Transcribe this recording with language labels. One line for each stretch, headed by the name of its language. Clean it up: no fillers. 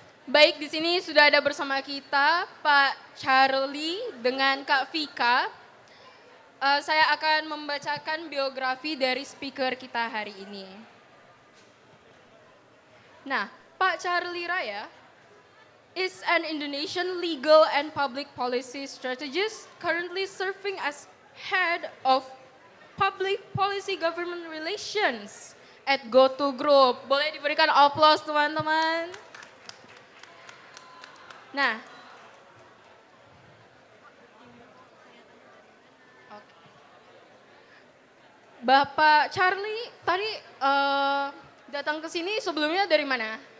Indonesian: Baik, di sini sudah ada bersama kita Pak Charlie dengan Kak Vika. Saya akan membacakan biografi dari speaker kita hari ini.
English: Nah, Pak Charlie Raya is an Indonesian legal and public policy strategist currently serving as head of public policy government relations at GoTo Group.
Indonesian: Boleh diberikan aplaus teman-teman. Nah, Bapak Charlie tadi datang ke sini sebelumnya dari mana?